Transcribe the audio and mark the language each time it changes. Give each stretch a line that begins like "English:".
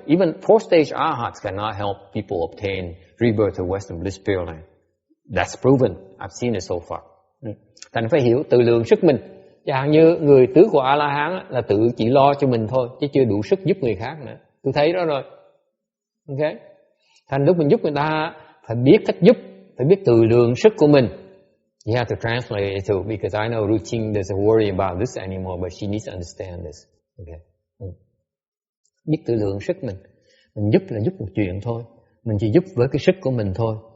English: Even 4-stage arhats cannot help people obtain rebirth of Western bliss Pure Land. That's proven. I've seen it so far.
Vietnamese: Thành phải hiểu tự lượng sức mình. Chẳng như người tứ của A-la-hán là tự chỉ lo cho mình thôi, chứ chưa đủ sức giúp người khác nữa. Tôi thấy đó rồi. Ok? Thành lúc mình giúp người ta phải biết cách giúp, phải biết tự lượng sức của mình.
English: You have to translate it too, because I know Ruching doesn't worry about this anymore, but she needs to understand this.
Vietnamese: Okay. Biết tự lượng sức mình. Mình giúp là giúp một chuyện thôi. Mình chỉ giúp với cái sức của mình thôi.